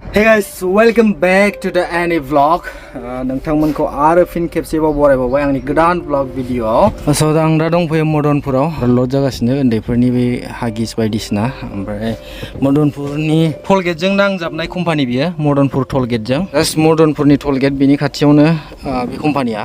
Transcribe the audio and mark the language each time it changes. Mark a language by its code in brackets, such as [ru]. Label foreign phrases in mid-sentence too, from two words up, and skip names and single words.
[en] Hey guys, welcome back to the any vlog. [brx] नोंथांमोनखौ आरो फिन खेबसेबाव बरायबावबाय आंनि गोदान vlog भिडिअआव। स' आं दा दंफैयो मदनपुराव लड जागासिनो उन्दैफोरनि बे हागिस बायदिसिना। ओमफ्राय मदनपुरनि टलगेटजों नांजाबनाय कम्पानि बियो, मदनपुर टलगेटजों। जास्ट मदनपुरनि टलगेट बिनि खाथियावनो बे कम्पानिया।